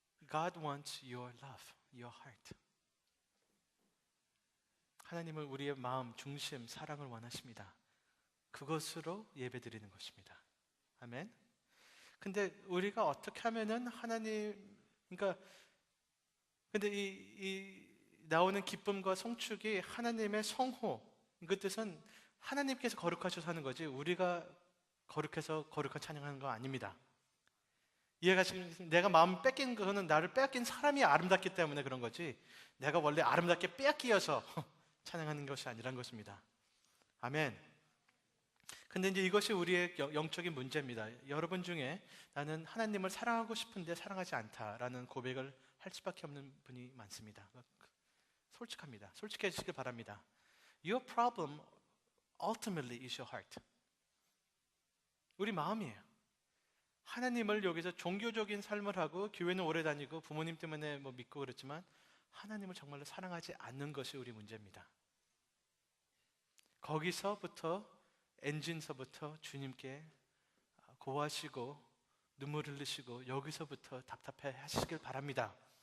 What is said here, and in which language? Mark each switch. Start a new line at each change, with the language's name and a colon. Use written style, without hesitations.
English: God wants your love, your heart.
Korean: 하나님은 우리의 마음, 중심, 사랑을 원하십니다. 그것으로 예배드리는 것입니다. 아멘. 근데 우리가 어떻게 하면은 그러니까 근데 이 나오는 기쁨과 성축이 하나님의 성호, 그 뜻은 하나님께서 거룩하셔서 하는 거지 우리가 거룩해서 거룩한 찬양하는 거 아닙니다. 이해가 지금 내가 마음 뺏긴 거는 나를 빼앗긴 사람이 아름답기 때문에 그런 거지 내가 원래 아름답게 빼앗기어서 찬양하는 것이 아니란 것입니다. 아멘. 근데 이제 이것이 우리의 영적인 문제입니다. 여러분 중에 나는 하나님을 사랑하고 싶은데 사랑하지 않다라는 고백을 할 수밖에 없는 분이 많습니다. 솔직합니다. 솔직해지시길 바랍니다.
English: Your problem ultimately is your heart.
Korean: 우리 마음이에요. 하나님을 여기서 종교적인 삶을 하고 교회는 오래 다니고 부모님 때문에 뭐 믿고 그렇지만 하나님을 정말로 사랑하지 않는 것이 우리 문제입니다. 거기서부터 엔진서부터 주님께 고하시고 눈물 흘리시고 여기서부터 답답해 하시길 바랍니다.